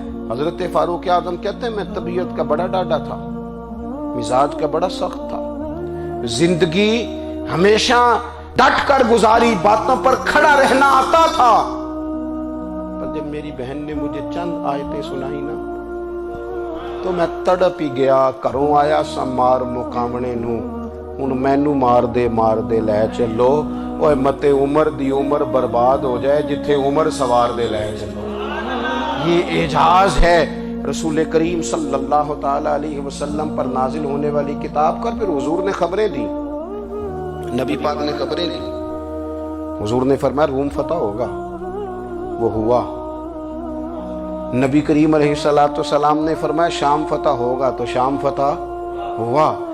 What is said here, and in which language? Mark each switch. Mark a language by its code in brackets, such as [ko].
[ur] حضرت فاروق اعظم کہتے ہیں میں طبیعت کا بڑا ڈاڈا تھا، مزاج کا بڑا سخت تھا، زندگی ہمیشہ ڈٹ کر گزاری، باتوں پر کھڑا رہنا آتا تھا، پر جب میری بہن نے مجھے چند آیتیں سنائی نا تو میں تڑپ ہی گیا. [pa] گھروں آیا سا مار مقامنے نو، ہن مینو مار دے لے چلو. اوے متے عمر دی عمر برباد ہو جائے جتھے عمر سوار دے لے چلو. [ur] یہ اعجاز ہے رسول کریم صلی اللہ تعالی علیہ وسلم پر نازل ہونے والی کتاب کا. پھر حضور نے خبریں دی، نبی پاک نے خبریں دی. حضور نے فرمایا روم فتح ہوگا، وہ ہوا. نبی کریم علیہ السلام نے فرمایا شام فتح ہوگا، تو شام فتح ہوا.